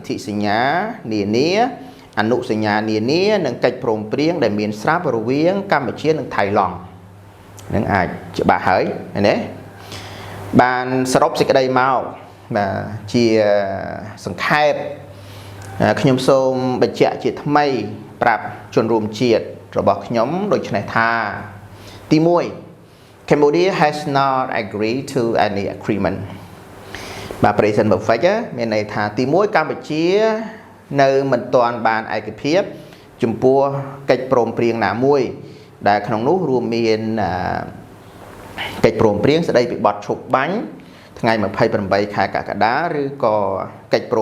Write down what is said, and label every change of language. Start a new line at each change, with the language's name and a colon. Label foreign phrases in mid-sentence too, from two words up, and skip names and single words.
Khmer: ន្ធិសញ្ញានានាអនុសញ្ញានានានិងកិច្ចព្រមព្រៀងដែលមានស្រាប់រវាងកម្ពុជានិងថៃឡង់នឹងអាចច្បាស់ហើយណាបានសរុបសេចក្តីមកបាទជាសង្ខេបខ្ញុំសូមបញ្ជាក់ជាថ្មីប្រាប់ជនរួមជាតិរបស់ខ្ញុំដូចនេះថាទី1
English: Cambodia has not agreed to any
Khmer: agreement បាទ
English: present perfect
Khmer: មានន័យថាទី1កម្ពុជានៅមិនទាន់បានឯកភាពចំពោះកិច្ចព្រមព្រៀងណាមួយដែលក្នុងនោះរួមមានកិច្ចព្រមព្រៀងស្ដីពីបទឈប់បាញ់ថ្ងៃ28ខែកក្កដាឬក៏កិច្ចព្រ